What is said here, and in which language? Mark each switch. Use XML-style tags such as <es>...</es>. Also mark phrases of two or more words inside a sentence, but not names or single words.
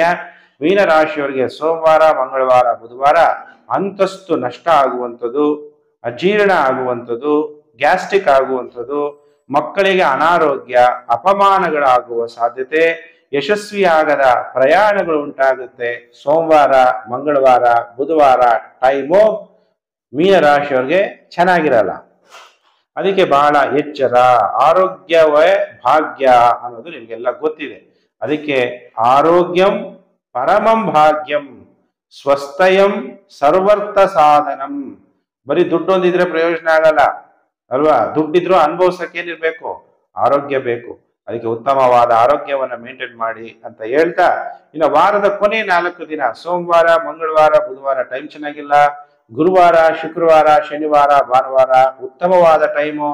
<kn>ಮೀನರಾಶಿಯವರಿಗೆ ಸೋಮವಾರ ಮಂಗಳವಾರ ಬುಧವಾರ ಅಂತಸ್ತು ನಷ್ಟ ಆಗುವಂಥದ್ದು, ಅಜೀರ್ಣ ಆಗುವಂಥದ್ದು, ಗ್ಯಾಸ್ಟ್ರಿಕ್ ಆಗುವಂಥದ್ದು, ಮಕ್ಕಳಿಗೆ ಅನಾರೋಗ್ಯ, ಅಪಮಾನಗಳಾಗುವ ಸಾಧ್ಯತೆ, ಯಶಸ್ವಿಯಾಗದ ಪ್ರಯಾಣಗಳು ಉಂಟಾಗುತ್ತೆ. ಸೋಮವಾರ ಮಂಗಳವಾರ ಬುಧವಾರ ಟೈಮು ಮೀನರಾಶಿಯವರಿಗೆ ಚೆನ್ನಾಗಿರಲ್ಲ. ಅದಕ್ಕೆ ಬಹಳ ಎಚ್ಚರ. ಆರೋಗ್ಯವೇ ಭಾಗ್ಯ ಅನ್ನೋದು ನಿಮ್ಗೆಲ್ಲ ಗೊತ್ತಿದೆ.</kn> <sa>ಅದಕ್ಕೆ ಆರೋಗ್ಯಂ ಪರಮಂ ಭಾಗ್ಯಂ ಸ್ವಸ್ಥಯಂ ಸರ್ವರ್ಥ ಸಾಧನಂ.</sa> <kn>ಬರೀ ದುಡ್ಡು ಒಂದಿದ್ರೆ ಪ್ರಯೋಜನ ಆಗಲ್ಲ ಅಲ್ವಾ? ದುಡ್ಡಿದ್ರು ಅನುಭವಿಸಕ್ಕೇನಿರ್ಬೇಕು? ಆರೋಗ್ಯ ಬೇಕು. ಅದಕ್ಕೆ ಉತ್ತಮವಾದ ಆರೋಗ್ಯವನ್ನ ಮೇಂಟೈನ್ ಮಾಡಿ ಅಂತ ಹೇಳ್ತಾ, ಇನ್ನು ವಾರದ ಕೊನೆ 4 ದಿನ ಸೋಮವಾರ ಮಂಗಳವಾರ ಬುಧವಾರ ಟೈಮ್ ಚೆನ್ನಾಗಿಲ್ಲ. ಗುರುವಾರ ಶುಕ್ರವಾರ ಶನಿವಾರ ಭಾನುವಾರ ಉತ್ತಮವಾದ ಟೈಮು.</kn>